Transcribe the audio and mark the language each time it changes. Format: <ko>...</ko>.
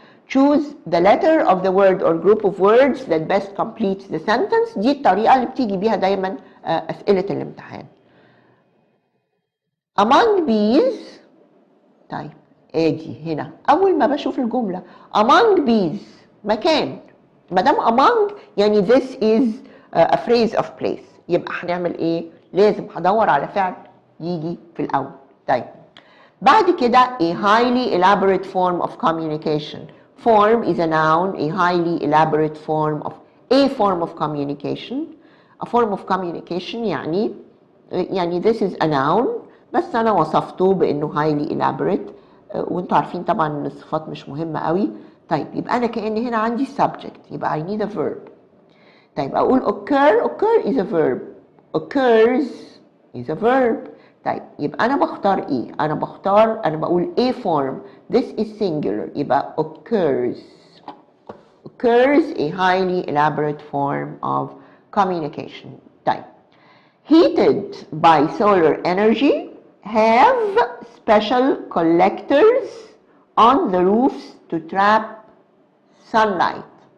<en>Choose the letter of the word or group of words that best completes the sentence.</en> <ar>دي الطريقة اللي بتيجي بيها دايما أسئلة الامتحان.</ar> <en>Among these،</en> <ar>طيب ادي هنا اول ما بشوف الجمله</ar> <en>among these</en> <ar>مكان، ما دام among يعني</ar> <en>this is a phrase of place،</en> <ar>يبقى هنعمل ايه؟ لازم هدور على فعل يجي في الاول. طيب بعد كده</ar> <en>a highly elaborate form of communication. Form is a noun. A highly elaborate form of communication. A form of communication</en> <ar>يعني</ar> <en>this is a noun،</en> <ar>بس أنا وصفته بإنه</ar> <en>highly elaborate،</en> <ar>وانتوا عارفين طبعا إن الصفات مش مهمة قوي. طيب يبقى أنا كأن هنا عندي subject، يبقى</ar> <en>I need a verb.</en> <ar>طيب أقول</ar> <en>occur is a verb. Occurs is a verb.</en> <ar>طيب يبقى أنا بختار إيه؟ أنا بقول</ar> <en>A form. This is singular،</en> <ar>يبقى</ar> <en>occurs. Occurs a highly elaborate form of communication.</en> <ar>طيب</ar> <en>heated by solar energy have special collectors on the roofs to trap sunlight.</en>